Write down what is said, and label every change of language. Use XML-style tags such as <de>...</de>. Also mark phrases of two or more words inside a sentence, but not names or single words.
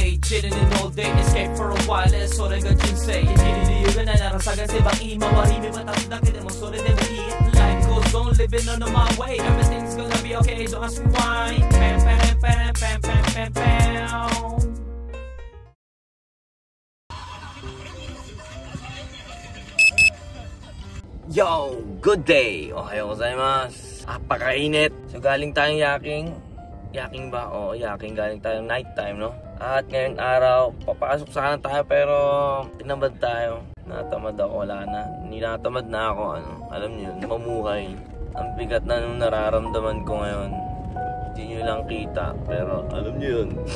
<en>Sitting in all day, escape for a while</en> <ja>それが人生生きる理由がないなら探せばいい周り見渡すだけでもそれでもいい</ja> <en>Life goes on, living on my way Everything's gonna be okay, don't ask me why Pam, pam, pam, pam, pam, pam, pam Yo! Good day!</en> <ja>おはようございます.</ja> <tl>Apakainit. So galing tayong yaking. Yaking ba? Oo, yaking. Galing tayong</tl> <en>night time,</en> <tl>no? At ngayong araw, papasok sana tayo pero tinamad tayo. Natamad ako, wala na. Ninatamad na ako, ano. Alam niyo, mamuhay. Ang bigat na nung nararamdaman ko ngayon. Hindi nyo lang kita, pero alam niyo yun.</tl>